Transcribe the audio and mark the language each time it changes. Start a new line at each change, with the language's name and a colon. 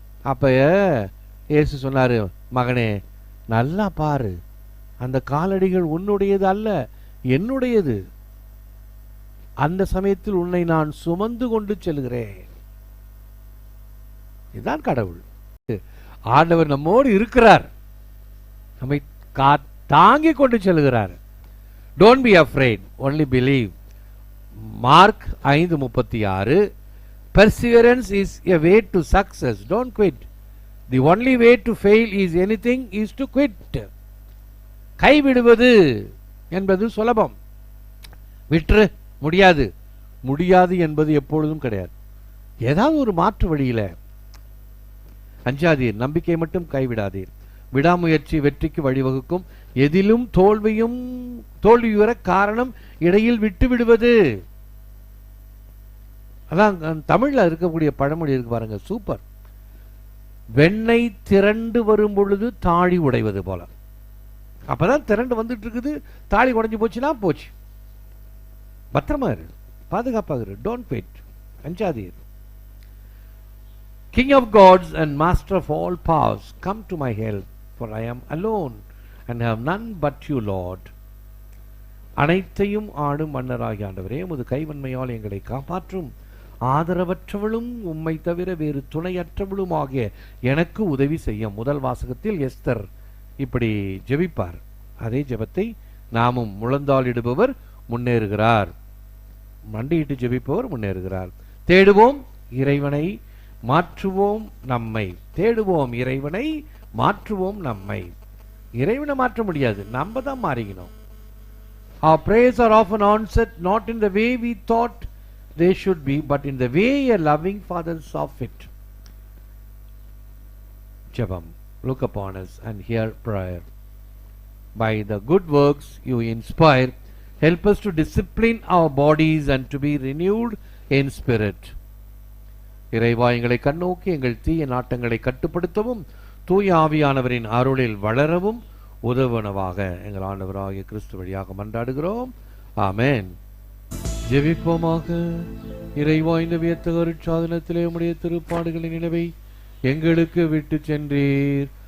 Tamil: அப்ப இயேசு சொன்னாரு, மகனே நல்லா பாரு, அந்த காலடிகள் உன்னுடையது அல்ல, என்னுடையது. அந்த சமயத்தில் உன்னை நான் சுமந்து கொண்டு செல்கிறேன். இதுதான் கடவுள். ஆண்டவர் நம்மோடு இருக்கிறார், நம்மை தாங்கி கொண்டு செல்கிறார்.
English: Don't be afraid, only believe. Mark 5:36. Perseverance is a way to success. Don't quit. The only way to fail is anything is to quit.
Tamil: கைவிடுவது என்பது சுலபம், விற்று முடியாது. முடியாது என்பது எப்பொழுதும் கிடையாது. ஏதாவது ஒரு மாற்று வழியில. அஞ்சாதீர், நம்பிக்கை மட்டும் கைவிடாதீர். விடாமுயற்சி வெற்றிக்கு வழிவகுக்கும். எதிலும் தோல்வியுற காரணம் இடையில் விட்டு விடுவது. அதான் தமிழ்ல இருக்கக்கூடிய பழமொழி இருக்கு பாருங்க, சூப்பர். வெண்ணெய் திரண்டு வரும் பொழுது தாழி உடைவது போல. அப்பதான் திரண்டு வந்துட்டு இருக்குது, தாழி உடைஞ்சு போச்சுன்னா போச்சு. பத்திரமா இரு, பாதுகாப்பாக இரு.
English: don't quit,
Tamil: அஞ்சாதீர்.
English: King of gods and master of all powers, come to my help, for I am alone and have none but you, Lord.
Tamil: அனைத்தையும் ஆடும் மன்னராகிய ஆண்டவரே, உமது கைவன்மையால் எங்களை காப்பாற்றும். ஆதரவற்றவளும் உம்மை தவிர வேறு துணையற்றவளும் ஆகிய எனக்கு உதவி செய்ய. முதல் வாசகத்தில் எஸ்தர் இப்படி ஜெபிப்பார். அதே ஜெபத்தை நாமும் முழந்தாளிடுபவர் முன்னேறுகிறார், மண்டியிட்டு ஜெபிப்பவர் முன்னேறுகிறார். தேடுவோம் இறைவனை, மாற்றுவோம் நம்மை. தேடுவோம் இறைவனை, மாற்றுவோம் நம்மை. இறைவனை மாற்ற முடியாது, நம்ம தான் மாறிக்கணும்.
English: Our prayers are often answered not in the way we thought they should be, but in the way a loving Father saw fit. Jabam, look upon us and hear prayer. By the good works you inspire, help us to discipline our bodies and to be renewed in spirit.
Tamil: இறைவா, எங்களை கண்ணோக்கி எங்கள் தீய நாட்டங்களை கட்டுப்படுத்தவும் தூய ஆவியானவரின் அருளில் வளரவும் உதவுனவாக எங்கள் ஆண்டவராகிய கிறிஸ்து வழியாக மன்றாடுகிறோம். ஆமென். ஜெபிப்போமாக. இறைவா, இந்த வியத்தகு அருட்சாதனத்திலே உம்முடைய திருப்பாடுகளின் நினைவை எங்களுக்கு விட்டு சென்றீர்.